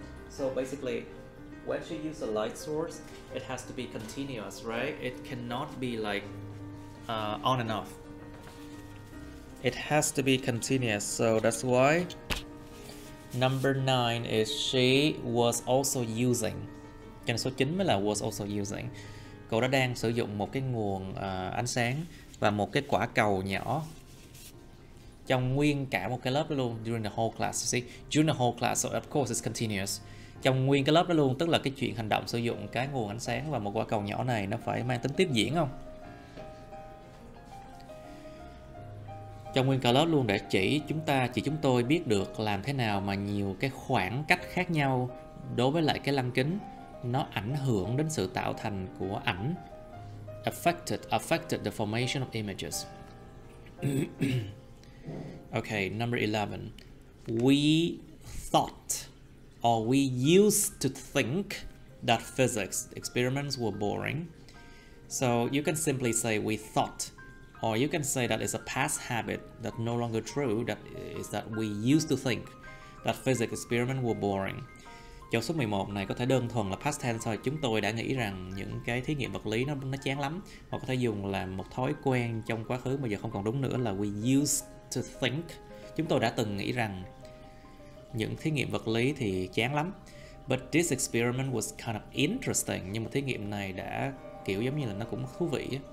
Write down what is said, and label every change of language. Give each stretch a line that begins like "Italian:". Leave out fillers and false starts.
English: So basically, when she uses a light source, it has to be continuous, right? It cannot be like on and off. It has to be continuous, so that's why number 9 is she was also using.
Vietnamese: Cho nên số 9 mới là
English: was also using.
Vietnamese: Cô đã đang sử dụng một cái nguồn ánh sáng và một cái quả cầu nhỏ trong nguyên cả một cái lớp đó luôn.
English: During the whole class, you see, during the whole class, so of course it's continuous.
Vietnamese: Trong nguyên cái lớp đó luôn, tức là cái chuyện hành động sử dụng cái nguồn ánh sáng và một quả cầu nhỏ này nó phải mang tính tiếp diễn không? Trong nguyên cả lớp luôn, để chỉ chúng tôi biết được làm thế nào mà nhiều cái khoảng cách khác nhau đối với lại cái lăng kính nó ảnh hưởng đến sự tạo thành của ảnh.
English: Affected the formation of images. Okay, number 11. We thought or we used to think that physics experiments were boring. So you can simply say we thought, or you can say that it's a past habit that no longer true, that is that we used to think that physics experiments were boring.
Vietnamese: Chỗ số 11 này có thể đơn thuần là past tense thôi. Chúng tôi đã nghĩ rằng những cái thí nghiệm vật lý nó chán lắm. Hoặc có thể dùng là một thói quen trong quá khứ mà giờ không còn đúng nữa là
English: we used to think.
Vietnamese: Chúng tôi đã từng nghĩ rằng những thí nghiệm vật lý thì chán lắm.
English: But this experiment was kind of interesting.
Vietnamese: Nhưng mà thí nghiệm này đã kiểu giống như là nó cũng thú vị.